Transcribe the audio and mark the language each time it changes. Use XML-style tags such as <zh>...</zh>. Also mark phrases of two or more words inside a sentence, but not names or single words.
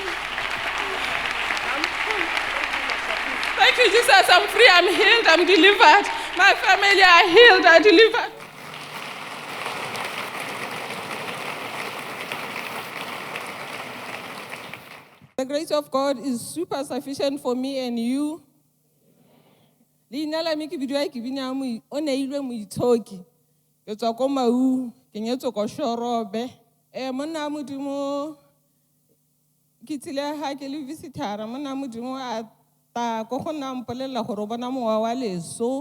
<en>Thank you, Jesus. I'm free. I'm healed. I'm delivered. My family are healed. I'm delivered. The grace of God is super sufficient for me and you.</en> <tn>Leina la me ke bidiwa ke bina mo o ne ilwe Moitshoki. Ke tswa ko Maun, ke nyetswe ko Shorobe. Monna modimo ke tsile ha ke le visitor, monna modimo a ta go gona mpolela gore o bona mowa wa leso.</tn>